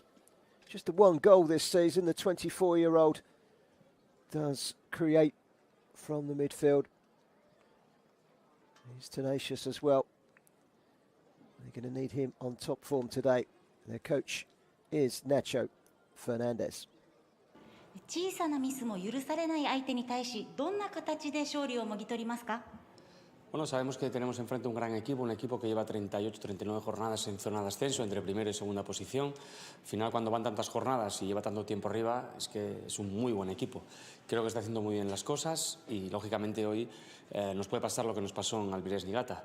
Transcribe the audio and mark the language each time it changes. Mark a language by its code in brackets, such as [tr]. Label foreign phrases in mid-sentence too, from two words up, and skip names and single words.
[en] Just the 1 goal this season. The 24-year-old does create from the midfield. He's tenacious as well. They're going to need him on top form today. Their coach is Nacho Fernandez. [ja] 小さなミスも許されない相手に対し、どんな形で勝利をもぎ取りますか? [es] Bueno, sabemos que tenemos enfrente un gran equipo, un equipo que lleva 38, 39 jornadas en zona de ascenso, entre primera y segunda posición. Al final, cuando van tantas jornadas y lleva tanto tiempo arriba, es que es un muy buen equipo. Creo que está haciendo muy bien las cosas y, lógicamente, hoy nos puede pasar lo que nos pasó en Albires Niigata.